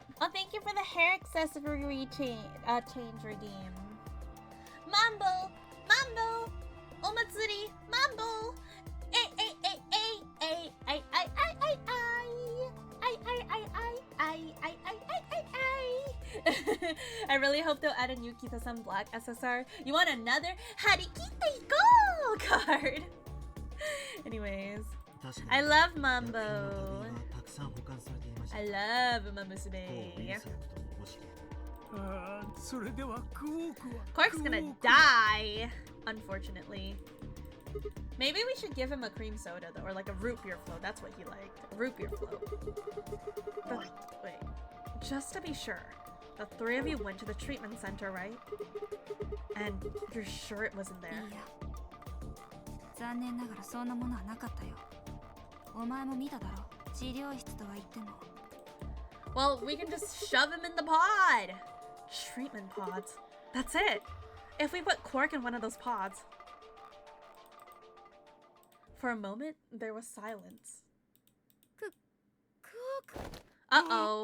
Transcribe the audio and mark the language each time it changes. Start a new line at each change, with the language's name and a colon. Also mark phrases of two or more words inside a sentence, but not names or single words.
English: thank you for the hair accessory change redeem. Mambo! Mambo! Omatsuri! Mambo! Ay, ay, ay, ay, ay, ay, ay, ay, ay, ay. Ay, ay, ay, ay, ay, ay, ay, ay, ay. I really hope they'll add a new Kita-san Black SSR. You want another Harikite Go card? Anyways, I love Mambo. I love Mamusume. Quark's gonna die, unfortunately. Maybe we should give him a cream soda though, or like a root beer float. That's what he liked. A root beer float. But wait, just to be sure, the three of you went to the treatment center, right? And you're sure it wasn't there?
Japanese: いいや残念ながらそんなものはなかったよお前も見ただろ治療室とは言っても
English: Well, we can just shove him in the pod! Treatment pods. That's it! If we put Quark in one of those pods. For a moment, there was silence. Uh-oh.